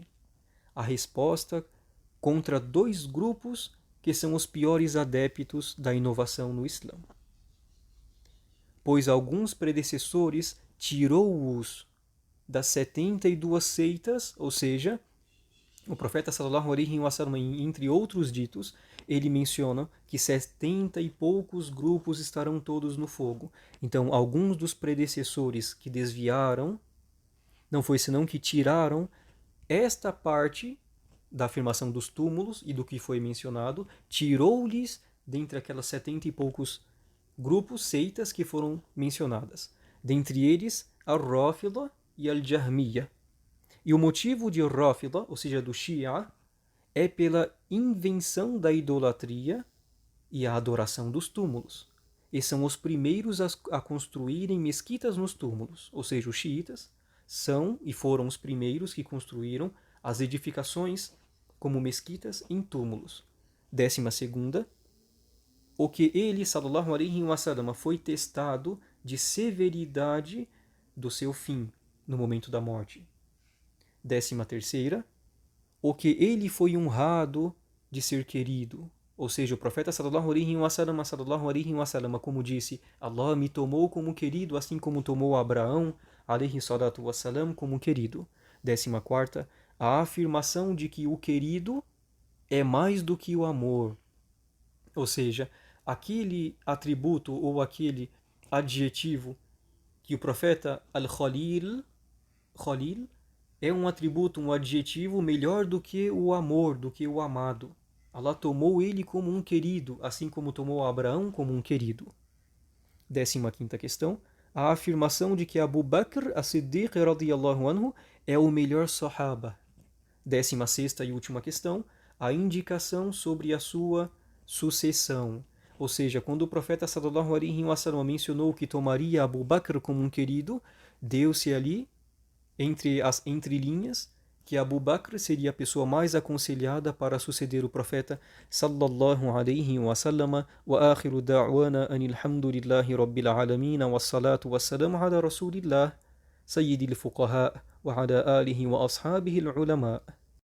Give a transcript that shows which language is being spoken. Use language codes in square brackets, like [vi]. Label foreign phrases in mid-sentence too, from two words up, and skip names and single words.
[pt] A resposta contra 2 grupos que são os piores adeptos da inovação no Islã. Pois alguns predecessores tirou-os das 72 seitas, ou seja, o profeta [ar] صلى الله عليه وسلم, [pt] entre outros ditos, ele menciona que 70 e poucos grupos estarão todos no fogo. Então, alguns dos predecessores que desviaram, não foi senão que tiraram esta parte da afirmação dos túmulos e do que foi mencionado, tirou-lhes dentre aquelas 70 e poucos grupos, seitas que foram mencionadas. Dentre eles, al-Rafida e al-Jahmiya. E o motivo de Rafida, ou seja, do Shia, é pela invenção da idolatria e a adoração dos túmulos. E são os primeiros a construírem mesquitas nos túmulos, ou seja, os xiitas são e foram os primeiros que construíram as edificações como mesquitas em túmulos. 12ª, o que ele, [ar] صلى الله عليه وسلم, [pt] foi testado de severidade do seu fim no momento da morte. 13ª, o que ele foi honrado de ser querido. Ou seja, o profeta [ar] صلى الله عليه وسلم, [pt] como disse, Allah me tomou como querido, assim como tomou Abraão, [ar] عليه الصلاة والسلام, [pt] como querido. 14ª, a afirmação de que o querido é mais do que o amor. Ou seja, aquele atributo ou aquele adjetivo que o profeta Al-Khalil, é um atributo, um adjetivo melhor do que o amor, do que o amado. Allah tomou ele como um querido, assim como tomou Abraão como um querido. 15ª questão, a afirmação de que Abu Bakr as-Siddiq [ar] رضي الله عنه [pt] é o melhor sahaba. 16ª e última questão, a indicação sobre a sua sucessão. Ou seja, quando o profeta [ar] صلى الله عليه وسلم [pt] mencionou que tomaria Abu Bakr como um querido, deu-se ali, entre as entrelinhas, que Abu Bakr seria a pessoa mais aconselhada para suceder o profeta [ar] صلى الله عليه وسلم. وآخر دعوانا أن الحمد لله رب العالمين والصلاة والسلام على رسول الله سيد الفقهاء وعلى آله وأصحابه العلماء.